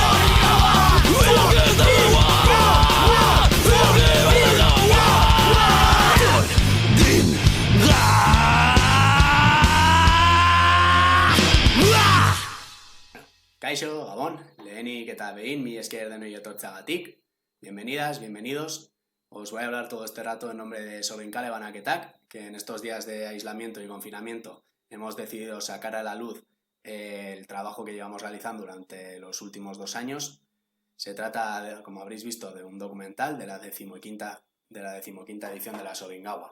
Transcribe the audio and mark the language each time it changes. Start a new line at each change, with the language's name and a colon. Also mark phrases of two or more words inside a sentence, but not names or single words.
Basque: Kaixo, Gabón, lehenik eta behin, mi esker denoi etortzagatik.
Spanish: Bienvenidas, bienvenidos. Os voy a hablar todo este rato en nombre de Sorinkale Banaketak, que en estos días de aislamiento y confinamiento hemos decidido sacar a la luz el trabajo que llevamos realizando durante los últimos 2 años. Se trata, como habréis visto, de un documental de la decimoquinta edición de la Soringawa.